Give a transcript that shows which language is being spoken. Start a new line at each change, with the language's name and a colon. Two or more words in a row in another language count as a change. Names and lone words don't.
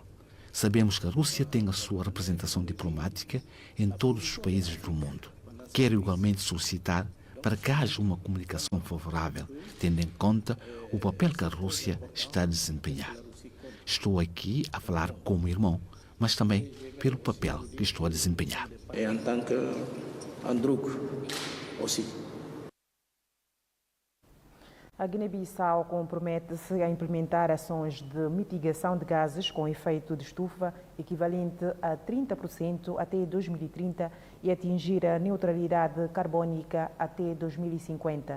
Portuguese: Sabemos que a Rússia tem a sua representação diplomática em todos os países do mundo. Quero igualmente solicitar para que haja uma comunicação favorável, tendo em conta o papel que a Rússia está a desempenhar. Estou aqui a falar como irmão, mas também pelo papel que estou a desempenhar.
French: En tant qu'Androuk aussi.
Portuguese: A Guiné-Bissau compromete-se a implementar ações de mitigação de gases com efeito de estufa equivalente a 30% até 2030 e atingir a neutralidade carbónica até 2050.